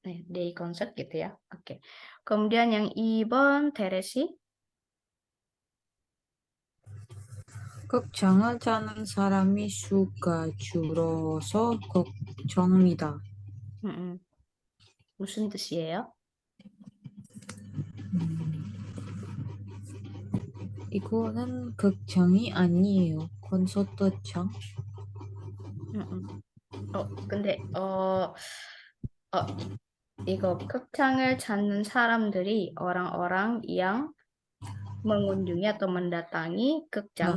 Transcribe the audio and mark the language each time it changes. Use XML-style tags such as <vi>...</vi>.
<id>Day concert gitu ya. Oke. Kemudian yang 2번 테레시.</id> <ko>극장을 찾는 사람이 수가 줄어서 걱정이다. 무슨 뜻이에요? 이거는 극장이 아니에요. 콘서트장. 근데 이거 극장을 찾는 saram들이</ko> <id>orang-orang yang mengunjungi atau mendatangi 극장.</id>